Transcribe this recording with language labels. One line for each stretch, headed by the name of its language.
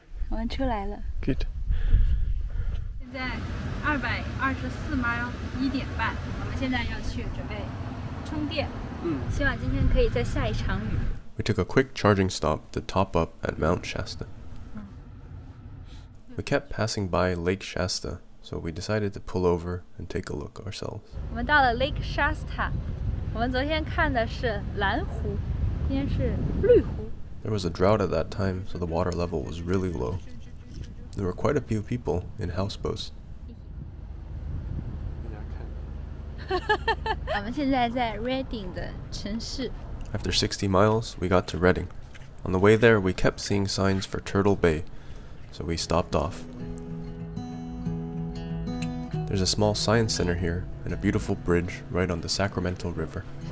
Chinese: 我们出来了。
English: Good。
Chinese: 现在224 mile 1点半，我们现在要去准备充电。希望今天可以再下一场雨。
English: We took a quick charging stop to top up at Mount Shasta. We kept passing by Lake Shasta, so we decided to pull over and take a look ourselves.
Chinese: 我们到了 Lake Shasta， 我们昨天看的是蓝湖，今天是绿湖。
English: There was a drought at that time, so the water level was really low. There were quite a few people in houseboats.
Chinese: 我们现在在 Redding 的城市。
English: After 60 miles, we got to Redding. On the way there, we kept seeing signs for Turtle Bay, so we stopped off. There's a small science center here and a beautiful bridge right on the Sacramento River.